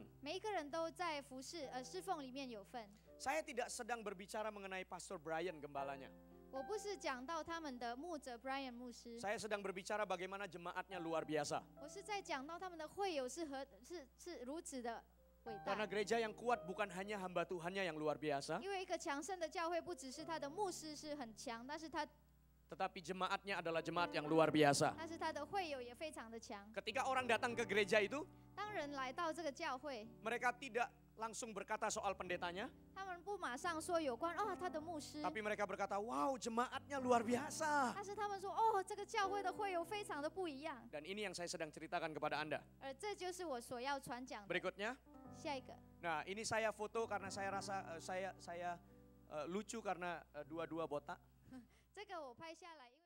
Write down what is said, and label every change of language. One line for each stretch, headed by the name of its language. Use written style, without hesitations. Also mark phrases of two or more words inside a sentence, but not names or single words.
Chinese: 每一个人都在服侍侍奉里面有份。
Indonesian: Saya tidak sedang berbicara mengenai Pastor Brian gembalanya.
Chinese: 我不是讲到他们的牧者 Brian 牧师，
Indonesian: Saya sedang berbicara bagaimana jemaatnya luar biasa.
Chinese: 我是在讲到他们的会友是如此的伟
Indonesian: Karena
Chinese: 大。
Indonesian: gereja yang kuat bukan hanya hamba Tuhannya yang luar biasa,
Chinese: 因为一个强盛的教会，不只是他的牧师是很强，但是他
Indonesian: tetapi jemaatnya adalah jemaat yang luar biasa.
Chinese: 的会友也非常的强。
Indonesian: Ketika orang datang ke gereja itu,
Chinese: 当人来到这个教会，
Indonesian: mereka tidak langsung berkata soal pendetanya,
Chinese: 他们不马上说有关他的牧师，
Indonesian: tapi mereka berkata, wow jemaatnya luar biasa.
Chinese: 但是他们说这个教会的会友非常的不一样。
Indonesian: Dan ini yang saya sedang ceritakan kepada Anda.
Chinese: 这就是我所要传讲的。
Indonesian: Berikutnya,
Chinese: 下一个，
Indonesian: nah ini saya foto karena saya rasa saya lucu karena dua-dua botak.
Chinese: 这个我拍下来。